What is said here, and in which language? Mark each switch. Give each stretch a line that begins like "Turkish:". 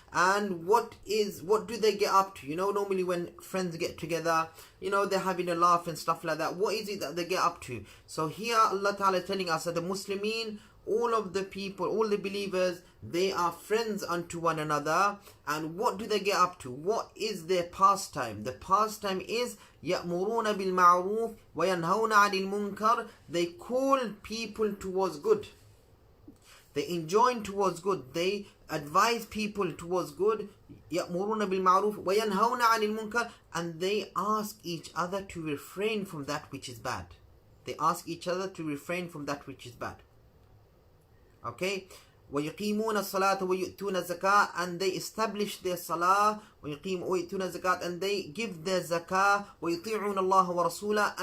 English: And what do they get up to? Normally when friends get together, they're having a laugh and stuff like that. What is it that they get up to? So here Allah Ta'ala is telling us that the Muslimin, all of the people, all the believers, they are friends unto one another. And what do they get up to? What is their pastime? The pastime is
Arabic: يَأْمُرُونَ بِالْمَعْرُوفِ وَيَنْهَوْنَ عَنِ الْمُنْكَرِ.
English: They call people towards good. They enjoin towards good. They advise people towards good.
Arabic: يَأْمُرُونَ بِالْمَعْرُوفِ وَيَنْهَوْنَ عَنِ الْمُنْكَرِ.
English: And they ask each other to refrain from that which is bad. They ask each other to refrain from that which is bad.
Arabic: Okay, وَيُقِيمُونَ الصَّلَاةَ وَيُؤْتُونَ الزَّكَاةَ.
English: And they establish their salah,
Arabic: وَيُؤْتُونَ الزَّكَاةَ.
English: And they give their zakah,
Arabic: وَيُطِيعُونَ اللَّهَ وَرَسُولَهُ.